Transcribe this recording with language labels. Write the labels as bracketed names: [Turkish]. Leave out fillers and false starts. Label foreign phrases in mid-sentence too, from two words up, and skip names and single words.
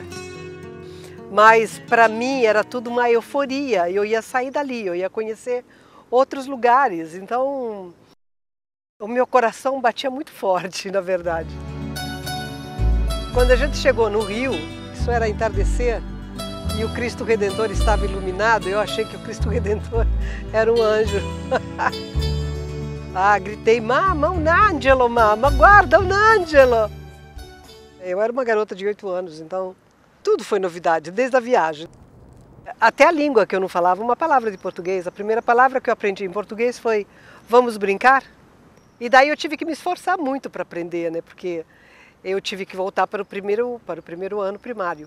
[Portuguese] Mas para mim era tudo uma euforia, eu ia sair dali, eu ia conhecer outros lugares, então o meu coração batia muito forte, na verdade. Quando a gente chegou no Rio, isso era entardecer, e o Cristo Redentor estava iluminado, eu achei que o Cristo Redentor era um anjo. Gritei, [Italian] mamma, un angelo, mamma, guarda, un angelo! [Portuguese] Eu era uma garota de 8 anos, então tudo foi novidade, desde a viagem. Até a língua que eu não falava, uma palavra de português. A primeira palavra que eu aprendi em português foi vamos brincar? E daí eu tive que me esforçar muito para aprender, né? Porque eu tive que voltar para o primeiro ano primário.